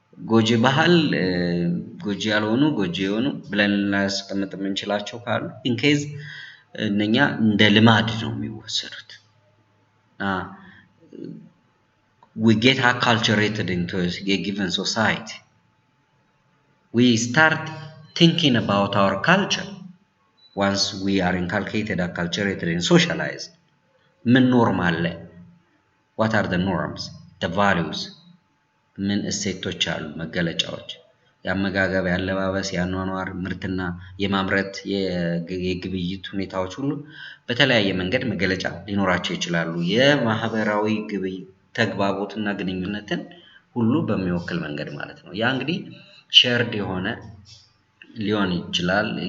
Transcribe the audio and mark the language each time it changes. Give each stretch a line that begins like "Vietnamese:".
Amharic: ጎጂ ባህል፣ ጎጂ ያልሆኑ፣ ጎጂ የሆኑ ብለን እናስቀምጥ የምንችላቸው ካሉ in case እነኛ እንደ ልማድ ነው የሚወሰዱት።
English: we get acculturated into a given society. We start thinking about our culture once we are inculcated, acculturated and socialized.
Amharic: ምን ኖርም አለ?
English: what are the norms, the values?
Amharic: ምን እሴቶች አሉ፣ መገለጫዎች? የአመጋገብ ያለባበስ ያኗኗር ምርትና የማምረት የግብይት ሁኔታዎች ሁሉ በተለያየ መንገድ መገለጫ ሊኖራቸው ይችላሉ። የማህበራዊ ግብይት ተግባቦትና ግንኙነትን ሁሉ በሚወክል መንገድ ማለት ነው። ያ እንግዲህ ሼርድ የሆነ ሊሆን ይችላል።